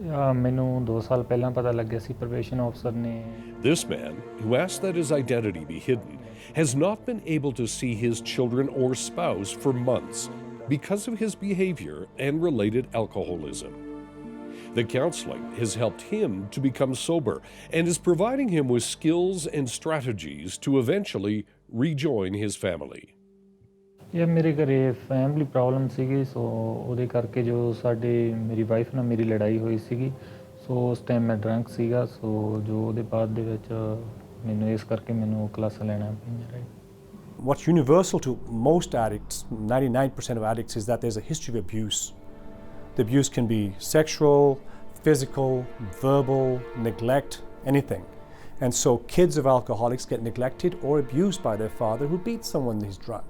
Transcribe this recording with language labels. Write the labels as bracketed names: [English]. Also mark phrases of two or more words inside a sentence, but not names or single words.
[English] This man, who asked that his identity be hidden, has not been able to see his children or spouse for months because of his behavior and related alcoholism. The counseling has helped him to become sober and is providing him with skills and strategies to eventually rejoin his family. Yeah, [Punjabi] ਮੇਰੇ ਘਰੇ [English] family problem [Punjabi] सीगी, so ਉਹਦੇ ਕਰਕੇ ਜੋ ਸਾਡੇ ਮੇਰੀ wife ਨਾਲ ਮੇਰੀ ਲੜਾਈ ਹੋਈ ਸੀਗੀ, so उस time मैं drunk सीगा, so जो ਉਹਦੇ ਬਾਅਦ ਦੇ ਵਿੱਚ ਮੈਨੂੰ ਇਸ ਕਰਕੇ ਮੈਨੂੰ ਕਲਾਸਾਂ ਲੈਣਾ ਪਈਆਂ, [English] right? What's universal to most addicts, 99% of addicts, is that there's a history of abuse. The abuse can be sexual, physical, verbal, neglect, anything. And so kids of alcoholics get neglected or abused by their father who beats someone when he's drunk.